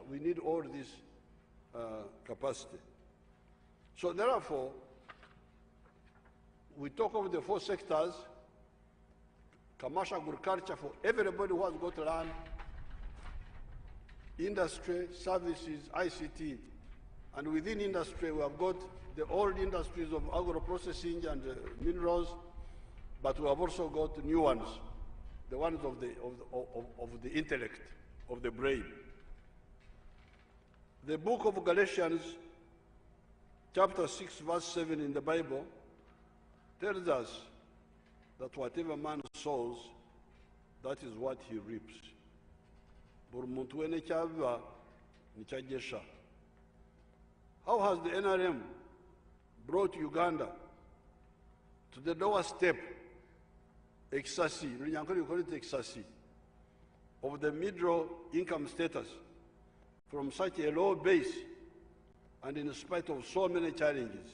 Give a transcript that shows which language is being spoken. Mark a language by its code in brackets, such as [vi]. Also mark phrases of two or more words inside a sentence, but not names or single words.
[en] We need all this capacity. So therefore, we talk of the four sectors: commercial agriculture for everybody who has got land, industry, services, ICT, and within industry we have got the old industries of agro-processing and minerals, but we have also got new ones, the ones of the intellect, of the brain. The book of Galatians, chapter 6, verse 7 in the Bible, tells us that whatever man sows, that is what he reaps. [nyn] Buri muntu wene kyabiba nikyagesha. [en] How has the NRM brought Uganda to the lower step, ecstasy, you call it ecstasy, of the middle income status from such a low base, and in spite of so many challenges?